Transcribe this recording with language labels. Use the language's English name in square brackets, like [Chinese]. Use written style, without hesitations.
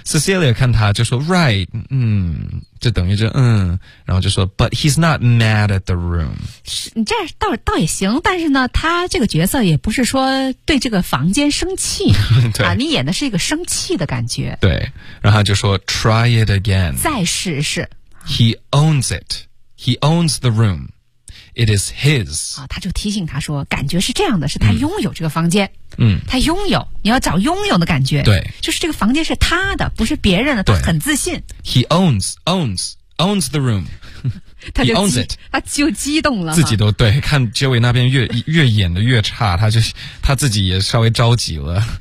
[Chinese] Cecilia 看他就说 ，Right， 嗯，就等于这嗯，然后就说 ， [English] But he's not mad at the room。 [Chinese] 你这倒也行，但是呢，他这个角色也不是说对这个房间生气对啊，你演的是一个生气的感觉。对。然后他就说 [English] try it again， [Chinese] 再试试。 [English] He owns it， He owns the room， It is his、 [Chinese] 啊、他就提醒他说感觉是这样的，是他拥有这个房间、嗯、他拥有，你要找拥有的感觉。对，就是这个房间是他的，不是别人的，他很自信。 [English] He owns the room， He owns it， [Chinese] 他就激动了，自己都对看 Joey 那边 越演的越差，他自己也稍微着急了。